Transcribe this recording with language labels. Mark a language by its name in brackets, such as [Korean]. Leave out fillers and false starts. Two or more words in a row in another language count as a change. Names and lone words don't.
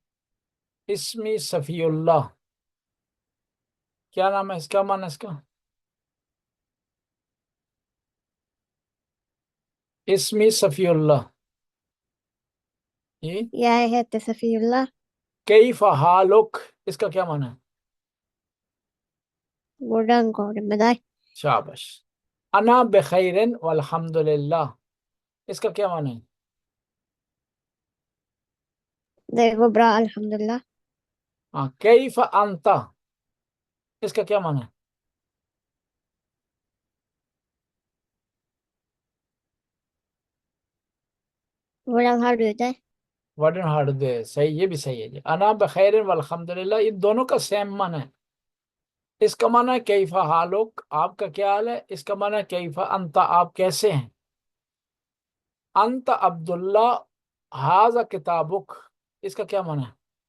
[Hindi] इस्मी सफीउल्लाह, क्या नाम है इसका? माना इसका इस्मी सफीउल्लाह। ये या है तसफीउल्लाह। [Arabic] كيف حالك, [Hindi] इसका क्या माना है? [Norwegian] Hvordan går det med deg? [Hindi] शाबाश। [Arabic] أنا بخير والحمد لله, [Hindi] इसका क्या माना है? [Norwegian] Det går bra, alhamdulillah. [Arabic] हाँ, كيف أنت, [Hindi] इसका क्या माना है? [Norwegian] Hvordan har du det? Hvordan har du, [Hindi] सही, ये भी सही है जी। [Arabic] أنا بخير والحمد لله, [Hindi] ये दोनों का सेम माना है। इसका माना है [Arabic] كيف حالك, [Hindi] आपका क्या हाल है। इसका माना है [Arabic] كيف أنت, [Hindi] आप कैसे हैं। [Arabic] أنت عبد الله، هذا كتابك, [Hindi] इसका क्या माना है?